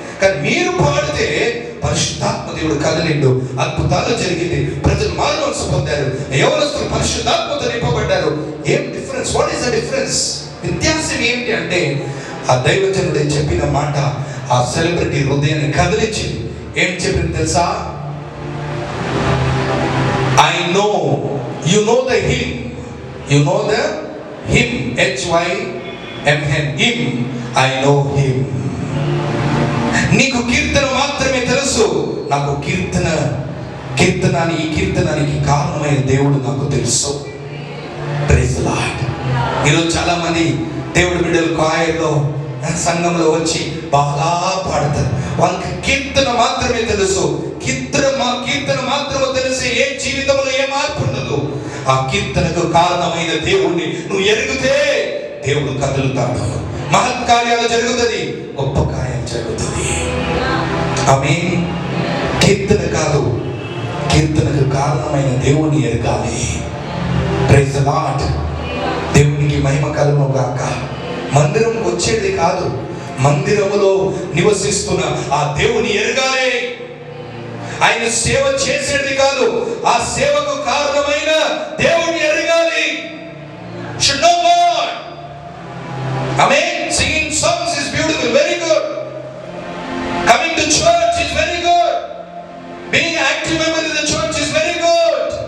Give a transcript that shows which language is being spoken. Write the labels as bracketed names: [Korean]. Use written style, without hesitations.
[Telugu] కానీ మీరు పాడితే పరిశుద్ధాత్మ దేవుడు కదిలిండు, అద్భుతాలు జరిగింది, ప్రజలు మారు మనసు పొందారు, యవనస్తులు పరిశుద్ధాత్మతో నింపబడ్డారు. ఏం difference? [English] What is the difference? [Telugu] వ్యత్యాసం ఏంటి అంటే, ఆ దైవజనుడు చెప్పిన మాట ఆ సెలబ్రిటీ హృదయాన్ని కదిలించింది. ఏం చెప్పింది తెలుసా? [English] I know, you know the hymn, you know the hymn, H-Y-M-N, hymn, I know him. [Telugu] నీకు కీర్తన మాత్రమే తెలుసు, నాకు కీర్తన ఈ కీర్తనానికి కారణమైన దేవుడు నాకు తెలుసు. [English] Praise the Lord. [Telugu] ఈరోజు చాలా మంది దేవుడి బిడ్డలు కాయల్లో సంఘంలో వచ్చి బాగా పాడతారు. వాళ్ళకి కీర్తన మాత్రమే తెలుసు. కీర్తన మాత్రమే తెలిసి ఏ జీవితంలో ఏ మార్పు ఉండదు. ఆ కీర్తనకు కారణమైన దేవుణ్ణి నువ్వు ఎరిగితే దేవుడు కదులుతాడు, మహత్ కార్యాలు జరుగుతుంది, గొప్ప కార్యాలు జరుగుతుంది. ఆమేన్. కీర్తన కాదు, కీర్తనకు కారణమైన దేవుణ్ణి ఎరగాలి. [English] Praise the Lord. [Telugu] దేవునికి మహిమ కలుగును గాక. మందిరంకి వచ్చేది కాదు, మందిరములో నివసిస్తున్న ఆ దేవుని ఎరగాలి. ఆయన సేవ చేసేది కాదు, ఆ సేవకు కారణమైన దేవుని ఎరగాలి. [English] Should know God. Amen. Singing songs is beautiful, very good. Coming to church is very good. Being an active member in the church is very good.